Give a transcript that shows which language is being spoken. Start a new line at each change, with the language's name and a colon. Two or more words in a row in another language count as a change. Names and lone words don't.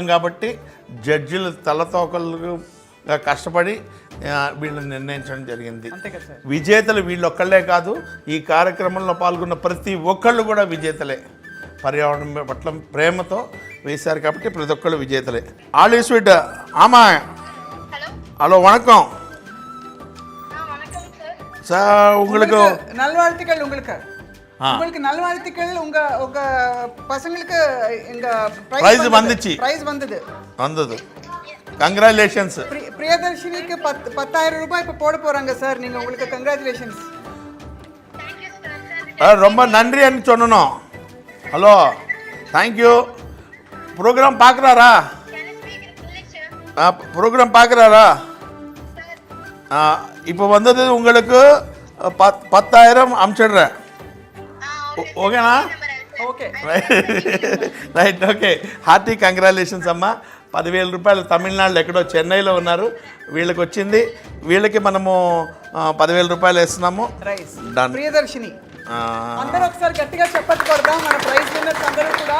Telugu: కాబట్టి జడ్జిలు తలతోకలుగా కష్టపడి వీళ్ళని నిర్ణయించడం జరిగింది. విజేతలు వీళ్ళొక్కళ్ళే కాదు, ఈ కార్యక్రమంలో పాల్గొన్న ప్రతి ఒక్కళ్ళు కూడా విజేతలే. పర్యావరణం పట్ల ప్రేమతో వేశారు కాబట్టి ప్రతి ఒక్కళ్ళు విజేతలే.
English: All is sweet.
Tamil: ஆமா, ஹலோ, వணக்கம் சார். உங்களுக்கு நல்வாழ்த்துக்கள். உங்களுக்கு நல்வாழ்த்துக்கள். உங்க பசங்களுக்கு எங்க பிரைஸ் வந்துச்சு. பிரைஸ் வந்தது. கங்க்ராச்சுலேஷன்ஸ். பிரியதர்ஷினிக்கு 10,000 ரூபாய் இப்ப போட போறாங்க சார். நீங்க உங்களுக்கு கங்க்ராச்சுலேஷன்ஸ். ரொம்ப நன்றி అని சொன்னோம். ஹலோ, தேங்க்யூ. ப்ரோக்ராம் பார்க்குறாரா? ப்ரோக்ராம் பார்க்குறாரா? இப்போ வந்தது உங்களுக்கு 10,000 அனுப்பிச்சிடுறேன்.
Telugu: ఓకేనా? ఓకే, రైట్. ఓకే,
English: hearty congratulations
Telugu: అమ్మా. 10,000 రూపాయలు తమిళనాడులో ఎక్కడో చెన్నైలో ఉన్నారు, వీళ్ళకి వచ్చింది. వీళ్ళకి మనము 10,000 రూపాయలు వేస్తున్నాము. ప్రియదర్శిని అందరూ ఒకసారి గట్టిగా చెప్పట్టు కొడదాం మన
English: prize winners
Telugu: అందరూ కూడా.